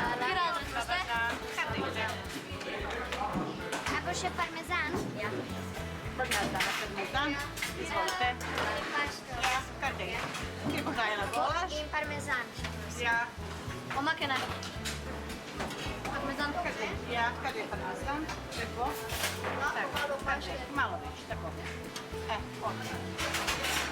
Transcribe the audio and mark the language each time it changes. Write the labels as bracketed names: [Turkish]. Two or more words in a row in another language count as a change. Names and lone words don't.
[Slovenian] A bo še parmezan? Ja. Parmezan, izvolite. Pašto. Kar dej. Ki bo dajala golaž? In parmezan še prosim. Ja. Omake naj. Parmezan [Bulgarian] Къде? Я, къде пармезан? Какво? Така, къде? [Croatian] Malo veći, tako. Ovdje.